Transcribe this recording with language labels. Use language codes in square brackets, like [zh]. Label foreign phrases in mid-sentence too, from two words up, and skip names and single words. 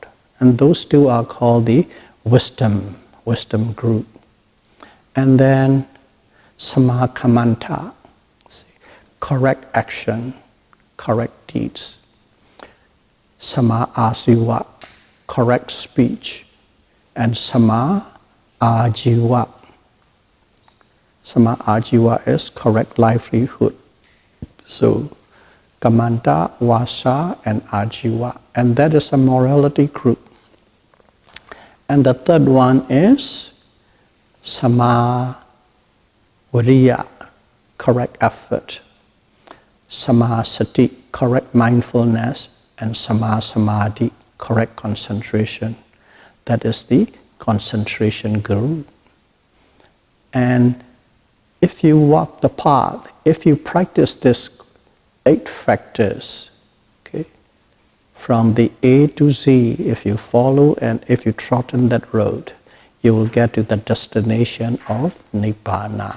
[en] And those 2 are called the wisdom group. And then sammakamanta, correct action, correct deeds. [pi] Samma asiva, [en] correct speech. [pi] And samma ajiva. Samma ajiva [en] is correct livelihood. So kamanta, vasa, and ajiva. And that is a morality group. And the third one is [pi] samma viriya, [en] correct effort. [pi] Samma sati, [en] correct mindfulness. [pi] And samma samadhi, [en] correct concentration. That is the concentration group. And if you walk the path, if you practice these 8 factors, okay, from the A to Z, if you follow and if you trot in that road, you will get to the destination of Nibbana.